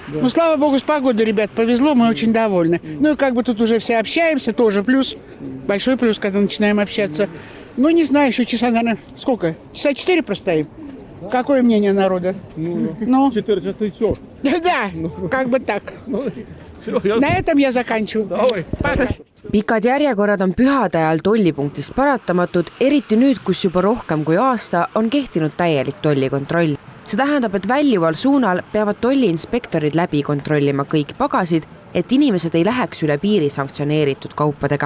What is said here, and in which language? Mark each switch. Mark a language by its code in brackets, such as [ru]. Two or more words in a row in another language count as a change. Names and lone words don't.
[ru] Ну, слава богу, с погодой, ребят, повезло, мы очень довольны. Ну, и как бы тут уже все общаемся, тоже плюс. Большой плюс, когда начинаем общаться. Ну, не знаю, еще часа, наверное, сколько? Часа 4 простоим. Какое мнение народа? Ну, 4 часа и все. Да, как бы так. На этом я заканчиваю. Пока. [et] Pikad järjekorrad on pühade ajal tollipunktis paratamatud, eriti nüüd, kus juba rohkem kui aasta on kehtinud täielik tollikontroll. See tähendab, et väljuval suunal peavad tolliinspektorid läbi kontrollima kõik pagasid, et inimesed ei läheks üle piiri sanktsioneeritud kaupadega.